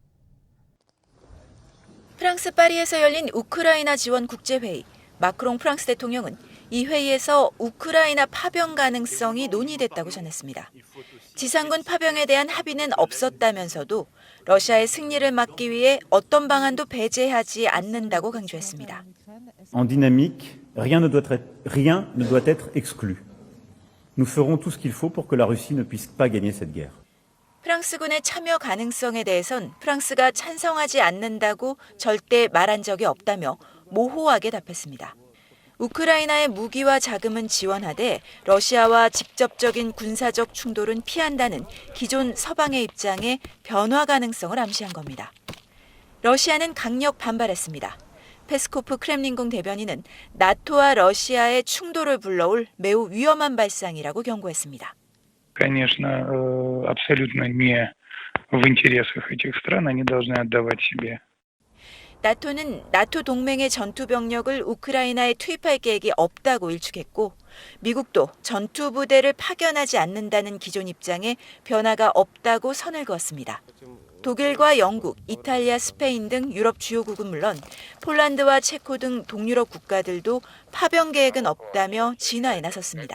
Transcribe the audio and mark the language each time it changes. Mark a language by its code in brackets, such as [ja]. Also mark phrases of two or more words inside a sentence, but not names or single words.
[ko] 프랑스 파리에서 열린 우크라이나 지원 국제회의. 마크롱 프랑스 대통령은 이 회의에서 우크라이나 파병 가능성이 논의됐다고 전했습니다. 지상군 파병에 대한 합의는 없었다면서도 러시아의 승리를 막기 위해 어떤 방안도 배제하지 않는다고 강조했습니다. [fr] En dynamique, rien ne doit être exclu. Nous ferons tout ce qu'il faut pour que la Russie ne puisse pas gagner cette guerre. [ko] 프랑스군의 참여 가능성에 대해선 프랑스가 찬성하지 않는다고 절대 말한 적이 없다며 모호하게 답했습니다. 우크라이나의 무기와 자금은 지원하되 러시아와 직접적인 군사적 충돌은 피한다는 기존 서방의 입장에 변화 가능성을 암시한 겁니다. 러시아는 강력 반발했습니다. 페스코프 크렘린궁 대변인은 나토와 러시아의 충돌을 불러올 매우 위험한 발상이라고 경고했습니다. [ru] Конечно, абсолютно не в интересах этих стран, они должны отдавать себе. [ko] 나토는 나토 동맹의 전투 병력을 우크라이나에 투입할 계획이 없다고 일축했고 미국도 전투 부대를 파견하지 않는다는 기존 입장에 변화가 없다고 선을 그었습니다. 독일과 영국, 이탈리아, 스페인 등 유럽 주요국은 물론 폴란드와 체코 등 동유럽 국가들도 파병 계획은 없다며 진화에 나섰습니다.